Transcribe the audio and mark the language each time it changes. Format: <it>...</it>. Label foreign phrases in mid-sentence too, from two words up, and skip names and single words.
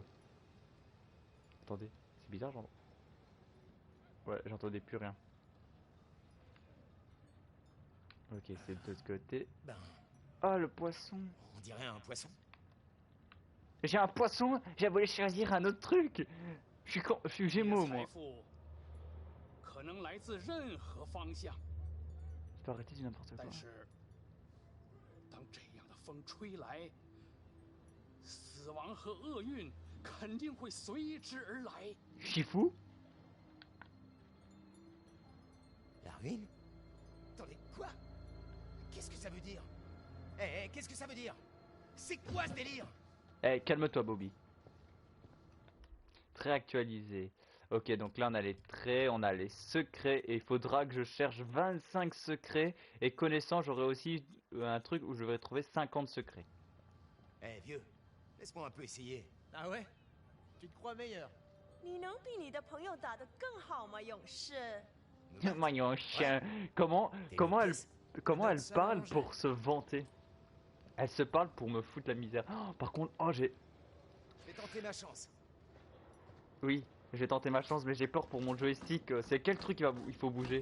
<fr>Attendez, c'est bizarre genre. Ouais, j'entendais plus rien. Ok, c'est de ce côté. Ben, Ah, le poisson. on dirait un poisson. J'ai un poisson, j'ai voulu choisir un autre truc. Je suis</fr> <zh>这些</zh> <fr>Gémeaux</fr> <zh>财</zh> <fr>moi.</fr> <zh>富可能来自任何方向，</zh> <fr>Je peux arrêter de n'importe quoi.</fr> <zh>但是当这样的风吹来，死亡和厄运肯定会随之而来。</zh> <fr>Je suis fou. La ruine? Attendez, quoi? Qu'est-ce que ça veut dire? Eh, qu'est-ce que ça veut dire? C'est quoi ce délire? Eh, calme-toi Bobby. Très actualisé. Ok, donc là on a les traits, on a les secrets et il faudra que je cherche 25 secrets et connaissant j'aurai aussi un truc où je vais trouver 50 secrets. Eh, vieux, laisse-moi un peu essayer. Ah ouais? Tu te crois meilleur?</fr> <zh>你能比你的朋友打得更好吗，勇士？</zh> <fr>Maillon chien. Comment elle parle pour se vanter? Elle se parle pour me foutre la misère. Oh, par contre, oh j'ai... Je vais tenter ma chance. Oui, j'ai tenté ma chance mais j'ai peur pour mon joystick. C'est quel truc il faut bouger?</fr>